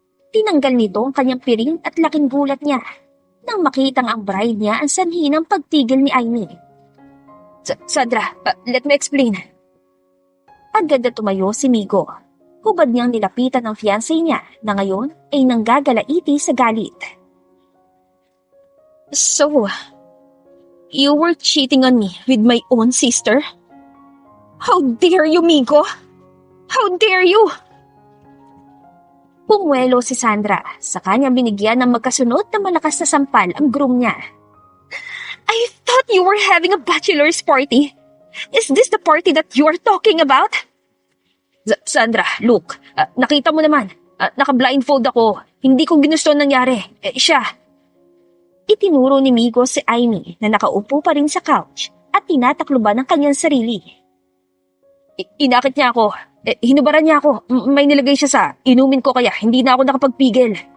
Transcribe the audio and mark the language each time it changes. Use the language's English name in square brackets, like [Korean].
[Filipino] Tinanggal nito ang kanyang piring at laking gulat niya nang makitang ang bride niya ang sanhi ng pagtigil ni Amy. [English] Sandra, let me explain. [Filipino] Agad na tumayo si Migo. Hubad niyang nilapitan ang fiancé niya na ngayon ay nanggagalaiti sa galit. [English] So, you were cheating on me with my own sister? How dare you, Migo? How dare you? [Filipino] Pumuelo si Sandra sa kanyang binigyan ng magkasunod na malakas na sampal ang groom niya. [English] I thought you were having a bachelor's party. Is this the party that you are talking about? [Filipino] Sandra, [English] look, [Filipino] nakita mo naman, naka-blindfold ako. Hindi ko ginusto ang nangyari. Siya. Itinuro ni Migo si Aimee na nakaupo pa rin sa couch at tinatakluban ang kanyang sarili. Inakit niya ako. Hinubaran niya ako. May nilagay siya sa inumin ko kaya hindi na ako nakapagpigil.